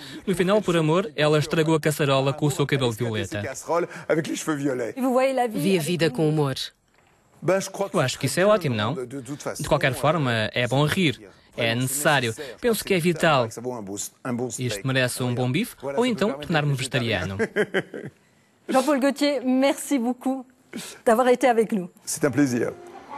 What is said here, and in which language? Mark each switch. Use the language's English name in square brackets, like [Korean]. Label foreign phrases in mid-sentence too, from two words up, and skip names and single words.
[Portuguese] No final, por amor, ela estragou a caçarola com o seu cabelo violeta. Vi a vida com humor. Eu acho que isso é ótimo, não? De qualquer forma, é bom rir. É necessário. Penso que é vital. Isto merece um bom bife ou então tornar-me vegetariano. [French] Jean-Paul Gaultier, merci beaucoup d'avoir été avec nous. C'est un plaisir.